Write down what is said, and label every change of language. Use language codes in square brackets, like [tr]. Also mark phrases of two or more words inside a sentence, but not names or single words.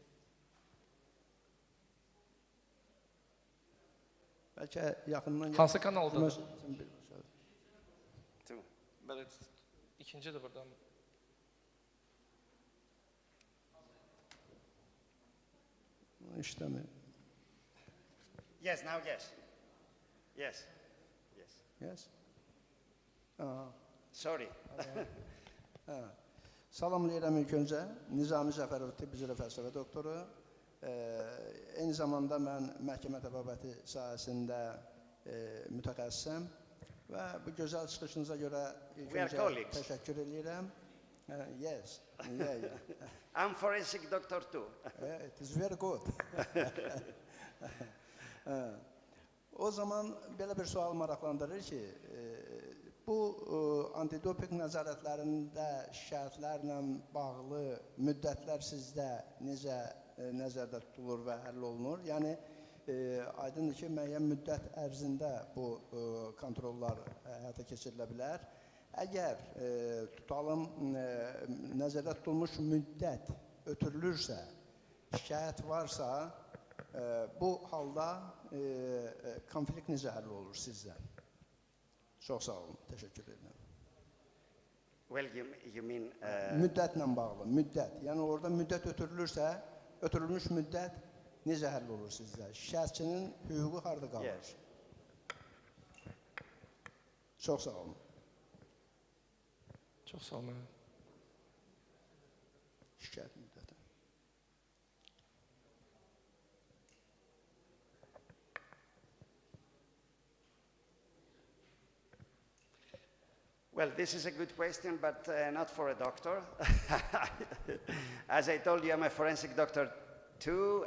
[az] Bəlkə yaxından... Hansı kanaldadır? Belə ikincidir buradan. İşləmir. [en] Yes, now yes. Yes, yes. Yes? Sorry. [az] Salamlayıram ilk öncə. Nizami Zəfərov tibb üzrə fəlsəfə doktoru. Eyni zamanda mən məhkəmə təbabəti sahəsində mütəxəssisəm və bu gözəl çıxışınıza görə ilk öncə təşəkkür edirəm. [en] Yes. I'm forensic doctor too. It is very good. [az] O zaman belə bir sual maraqlandırır ki, bu antidopinq nəzarətlərində şikayətlərlə bağlı müddətlər sizdə necə nəzərdə tutulur və həll olunur? Yəni, aydındır ki, müəyyən müddət ərzində bu kontrollar həyata keçirilə bilər. Əgər tutalım, nəzərdə tutulmuş müddət ötürülürsə, şikayət varsa, bu halda konflikt necə həll olur sizdə? Çox sağ olun, təşəkkür edirəm. [en] Well, you mean... [az] Müddətlə bağlı, müddət. Yəni, orada müddət ötürülürsə, ötürülmüş müddət necə həll olur sizdə? Şikayətçinin hüququ harada qalır? Çox sağ olun. Çox sağ olun. Şikayət müddəti. [en] Well, this is a good question, but not for a doctor. As I told you, I'm a forensic doctor too.